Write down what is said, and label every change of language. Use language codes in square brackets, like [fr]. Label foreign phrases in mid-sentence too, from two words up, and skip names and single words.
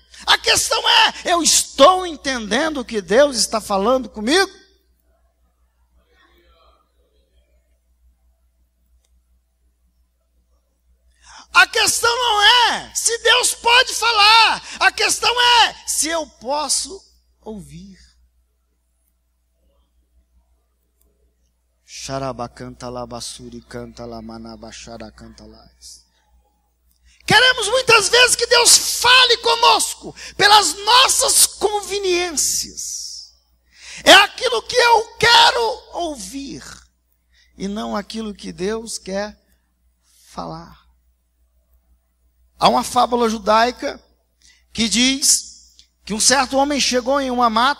[pt] A questão é: eu estou entendendo o que Deus está falando comigo? A questão não é se Deus pode falar. A questão é se eu posso ouvir. Xarabacanta labassuri canta lamanabachara canta lais. Queremos muitas vezes que Deus fale conosco pelas nossas conveniências. É aquilo que eu quero ouvir e não aquilo que Deus quer falar. Há uma fábula judaica que diz que um certo homem chegou em uma mata.